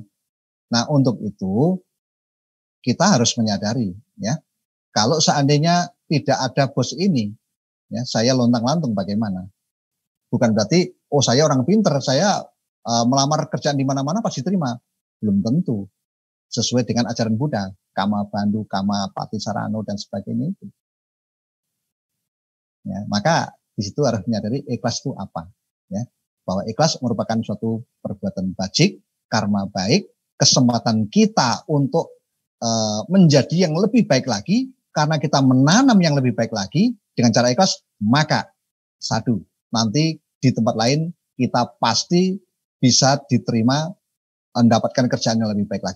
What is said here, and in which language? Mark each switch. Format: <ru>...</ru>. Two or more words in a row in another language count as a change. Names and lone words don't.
<id>Nah, untuk itu kita harus menyadari, ya, kalau seandainya tidak ada bos ini, ya, saya lontang-lantung bagaimana? Bukan berarti, oh saya orang pinter, saya melamar kerjaan di mana-mana pasti terima. Belum tentu. Sesuai dengan ajaran Buddha,</id> <pi>kama bandhu, kama patisarano</pi> <id>dan sebagainya itu. Ya, maka di situ harus menyadari ikhlas itu apa, ya, bahwa ikhlas merupakan suatu perbuatan bajik, karma baik, kesempatan kita untuk menjadi yang lebih baik lagi karena kita menanam yang lebih baik lagi dengan cara ikhlas, maka satu, nanti di tempat lain kita pasti bisa diterima mendapatkan kerjaan yang lebih baik lagi.</id>